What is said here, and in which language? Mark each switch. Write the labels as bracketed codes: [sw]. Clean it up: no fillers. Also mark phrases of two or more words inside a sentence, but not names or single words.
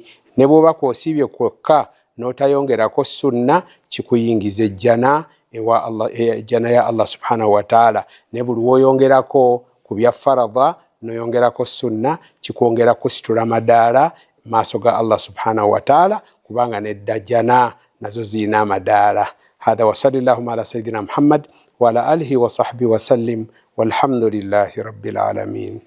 [lg] Ne bw'oba kwosiibye kwokka n'otayongerako sunna, kikuyingiza ejjana ejjana ya Allah [ar] سبحانه وتعالى. [lg] Ne buli w'oyongerako ku bya faradha noyongerako sunna, kikwongera kusitula madaala maaso ga Allah [ar] سبحانه وتعالى, [lg] kubanga neddajjana nazo zirina amadaala. [ar] هذا وصلى الله على سيدنا محمد وعلى آله وصحبه وسلم والحمد لله رب العالمين.